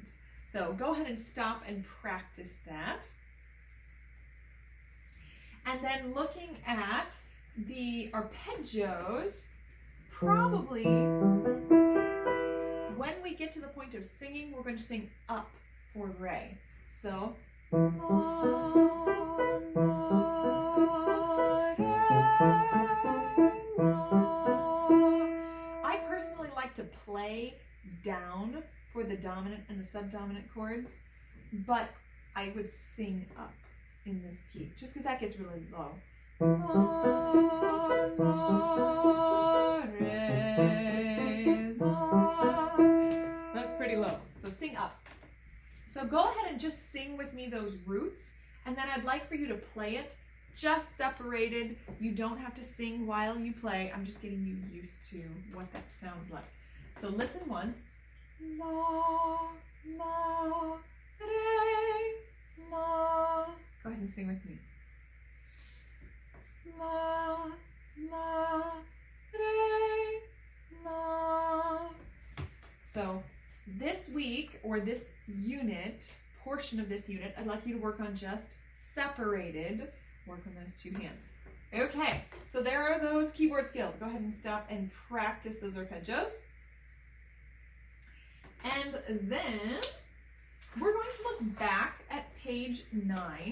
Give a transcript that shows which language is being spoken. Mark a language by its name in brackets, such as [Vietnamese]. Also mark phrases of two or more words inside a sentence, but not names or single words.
[English] So go ahead and stop and practice that. And then looking at the arpeggios, probably when we get to the point of singing, we're going to sing up for re. So, la, la, re, la. I personally like to play down for the dominant and the subdominant chords, but I would sing up in this key, just because that gets really low. La, la, re, la. That's pretty low, so sing up. So go ahead and just sing with me those roots, and then I'd like for you to play it just separated. You don't have to sing while you play. I'm just getting you used to what that sounds like. So listen once. La, la, re, la. Go ahead and sing with me. La, la, re, la. So this week, or this unit, portion of this unit, I'd like you to work on just separated. Work on those two hands. Okay, so there are those keyboard skills. Go ahead and stop and practice those arpeggios. And then we're going to look back at page 9.